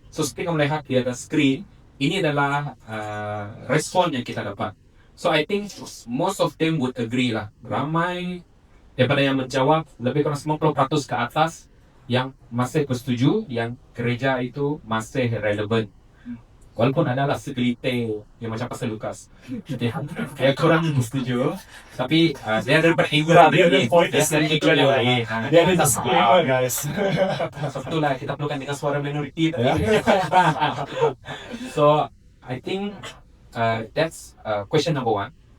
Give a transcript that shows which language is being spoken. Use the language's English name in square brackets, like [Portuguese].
[Malay] So seperti kamu lihat di atas screen, ini adalah respon yang kita dapat. [English] So I think most of them would agree lah. [Malay] Ramai daripada yang menjawab, lebih kurang 90% ke atas yang masih bersetuju yang gereja itu masih relevan. Walaupun adalah segelintir yang macam Pastor Lukas yang kurang setuju, tapi dia ada berhiburan, dia ada point, dia ada iklan yang lain, dia ada disclaimer guys. Sebetulnya kita perlukan dengan suara minoriti. [English] So I think that's question number 1.